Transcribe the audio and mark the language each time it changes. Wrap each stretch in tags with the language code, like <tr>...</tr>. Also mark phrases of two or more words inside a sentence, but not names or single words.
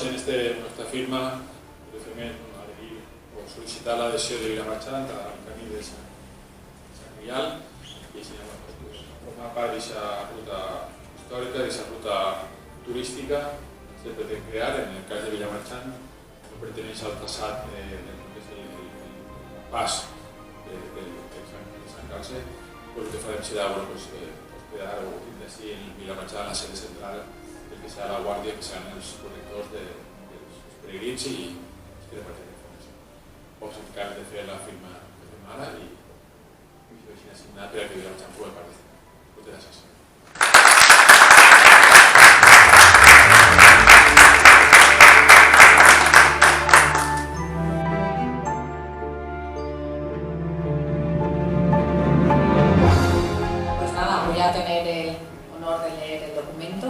<es>En nuestra</es> <ca>firma solicitar l'adhesió de Vilamarxant al camí de Sant Miguel i així formar part d'aquesta ruta històrica, d'aquesta ruta turística que se pretén crear. En el cas de Vilamarxant no perteneix al traçat del pas de Sant Calce, però el que farem serà hospedar o tindre així en Vilamarxant la sede central del que serà la guàrdia, que seran els correctors dels peregrins i els que repartirem informació. Pots encarregar de fer la firma ara i així assignat per a que Vilamarxant pugui participar. Moltes gràcies.</ca> <es>Pues nada, voy a tener el honor de leer el documento.</es>